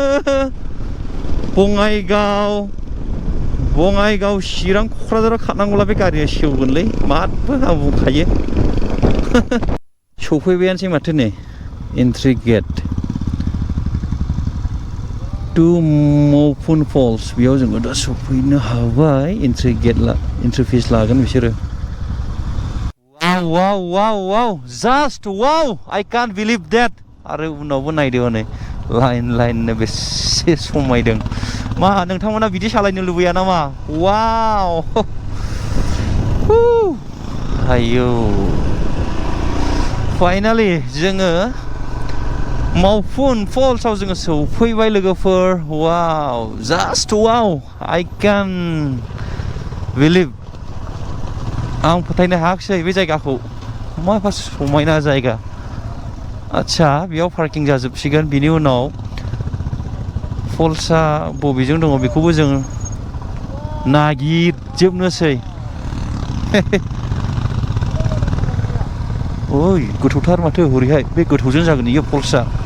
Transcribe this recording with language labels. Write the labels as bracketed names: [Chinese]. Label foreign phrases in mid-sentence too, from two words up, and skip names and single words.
[Bodo] बङाइगाव चिरां क'क्राझाराव खारनांगौला बे गारिया सेवगोनलै माथो आं बुंखायो सफैबायानोसै माथो नै [English] entry gate [Bodo] टु मौपुन फल्स बेयाव जोङो दा सफैनो हाबाय [English] entry fees [Bodo] लागोन बिसोरो [English] wow just wow I can't believe that [Bodo] आरो उनावबो नायदो नै लाइन बेसे समायदों मा नोंथांमोना बिदि सालायनो लुबैया नामा वाव आयौ फाइनालि जोङो मावफुन फल्सआव जोङो सौफैबाय लोगोफोर [English] wow just wow I can believe [Bodo] आं फोथायनो हायाखिसै बे जायगाखौ माबा समायना जायगा आच्छा बेयाव पार्किं जाजोबसिगोन बिनि उनाव फल्सआ बबेजों दङ बेखौबो जों नागिरजोबनोसै ओइ गोथौथार माथो हरैहाय बे गोथौजों जागोन इयो फल्सआ